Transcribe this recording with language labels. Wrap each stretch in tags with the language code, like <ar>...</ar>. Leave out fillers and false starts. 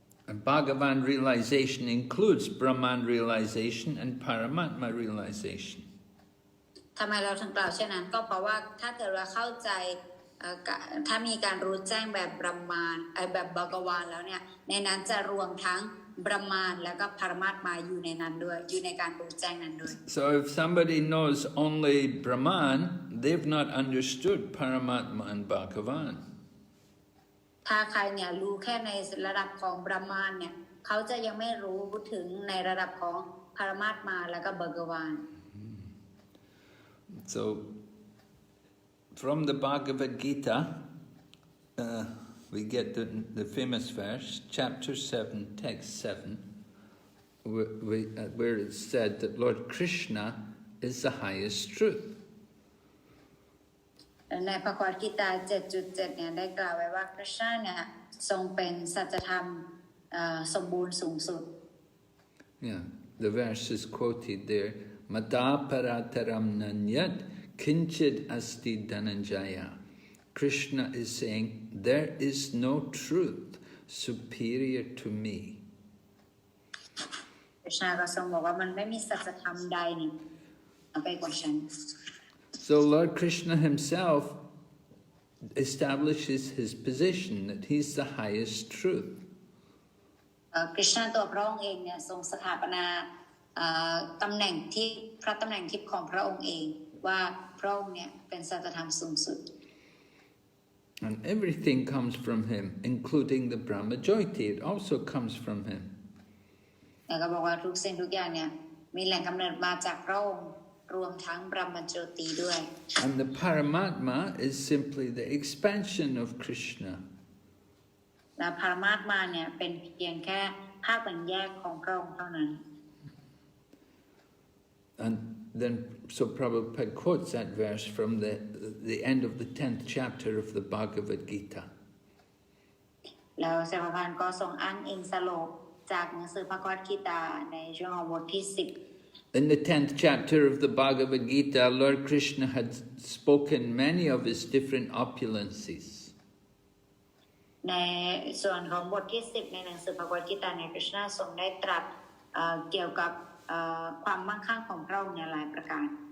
<en>And Bhagavan realization includes Brahman realization and Paramatma realization.</en> <th>ทำไมเราถึงกล่าวเช่นนั้นก็เพราะว่าถ้าเกิดเราเข้าใจถ้ามีการรู้แจ้งแบบบรหมานแบบบากวานแล้วเนี่ยในนั้นจะรวมทั้งบรหมานแล้วก็ปรมาตมาอยู่ในนั้นด้วยอยู่ในการรู้แจ้งนั้นด้วย</th> <en>So if somebody knows only Brahman, they've not understood Paramatma and Bhagavan.</en> <th>ถ้าใครเนี่ยรู้แค่ในระดับของบรหมานเนี่ยเขาจะยังไม่รู้ถึงในระดับของปรมาตมาแล้วก็บากวาน</th> <en>So from the Bhagavad Gita, we get the famous verse, chapter 7, text 7, where it's said that Lord Krishna is the highest truth.</en> <th>ในพระคัมภีร์กีตา 7.7 เนี่ยได้กล่าวไว้ว่าพระเจ้าเนี่ยทรงเป็นสัจธรรมสมบูรณ์สูงสุด</th> <en>Yeah, the verse is quoted there.</en> <sa>Mata parataram nanyat kinchid asti dhananjaya.</sa> <en>Krishna is saying, there is no truth superior to me.</en> <th>Krishna ก็ทรงบอกว่ามันไม่มีสัจธรรมใดเนี่ยไปกว่าฉัน</th> <en>So Lord Krishna himself establishes his position that he's the highest truth.</en> <th>Krishna ตัวพระองค์เองเนี่ยทรงสถาปนาตำแหน่งที่พระตำแหน่งทิพย์ของพระองค์เองว่าพระองค์เนี่ยเป็นสัจธรรมสูงสุด</th> <en>And everything comes from him, including the Brahmajyoti. It also comes from him.</en> <th>แล้วก็บอกว่าทุกสิ่งทุกอย่างเนี่ยมีแหล่งกำเนิดมาจากพระองค์รวมทั้งบรหมโจติด้วย</th> <en>And the Paramatma is simply the expansion of Krishna.</en> <th>และปรมาตมาเนี่ยเป็นเพียงแค่ภาคแบ่งแยกของพระองค์เท่านั้น</th> <en>And then, so Prabhupada quotes that verse from the end of the 10th chapter of the Bhagavad Gita.</en> <th>แล้วเสภพันธ์ก็ทรงอ้างอิงสโลกจากหนังสือพระคัมภีร์กีตาในช่วงบทที่ 10</th> <en>In the 10th chapter of the Bhagavad Gita, Lord Krishna had spoken many of his different opulences.</en> <th>ในส่วนของบทที่ 10ในหนังสือพระคัมภีร์กีตาในคริชนาทรงได้ตรัสเกี่ยวกับความมั่งคั่งของพระองค์ในหลายประการ</th>